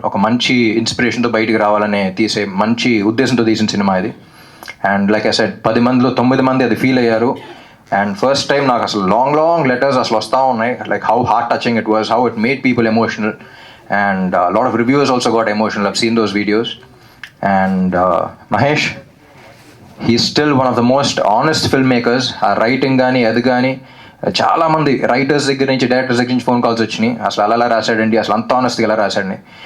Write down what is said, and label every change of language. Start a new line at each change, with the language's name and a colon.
Telugu: ఒక మంచి ఇన్స్పిరేషన్తో బయటికి రావాలనే తీసే మంచి ఉద్దేశంతో తీసిన సినిమా ఇది. అండ్ లైక్ ఐ సెడ్ 10 మందిలో 9 మంది అది ఫీల్ అయ్యారు. అండ్ ఫస్ట్ టైం నాకు అసలు లాంగ్ లెటర్స్ అసలు వస్తూ ఉన్నాయి,
English: Like how heart touching it was, how it made people emotional. And lot of reviews also got emotional. I've seen those videos. And Mahesh, he's still one of the most honest filmmakers.
Telugu: ఆ writing కానీ అది కానీ చాలామంది writers దగ్గర నుంచి directors దగ్గర నుంచి phone calls వచ్చినాయి, అసలు అలా రాశాడండి, అసలు అంత ఆనెస్ట్గా ఎలా రాశాడని.